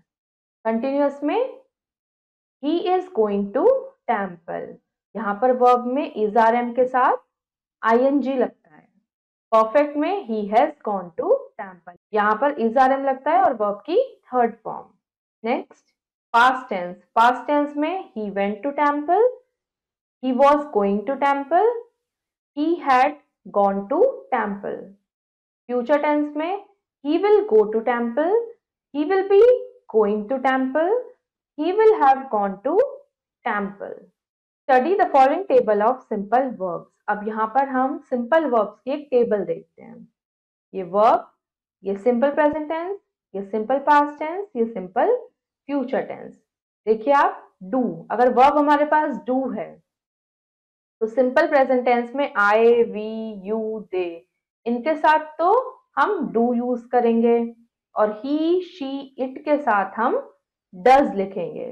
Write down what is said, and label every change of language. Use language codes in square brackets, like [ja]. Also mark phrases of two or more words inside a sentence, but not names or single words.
[hi] कंटिन्यूअस में [en] he is going to temple, [hi] यहाँ पर वर्ब में [en] is are am [hi] के साथ आईएनजी लगता है। परफेक्ट में [en] he has gone to temple, [hi] यहाँ पर [en] is are am [hi] लगता है और वर्ब की [en] third form. Next, past tense. Past tense में he went to temple, he was going to temple, he had gone to temple. Future tense में he will go to temple, he will be going to temple, he will have gone to temple. Study the following table of simple verbs. [hi] अब यहाँ पर हम [en] simple verbs [hi] की एक टेबल देखते हैं। [en] ये verb, ये simple present tense, ये simple past tense, ये simple future tense। [hi] देखिए आप, डू, अगर वर्ब हमारे पास डू है तो [en] simple present tense [hi] में [en] I, we, you, they, [hi] इनके साथ तो हम [en] do use [hi] करेंगे और [en] he, she, it [hi] के साथ हम डज लिखेंगे।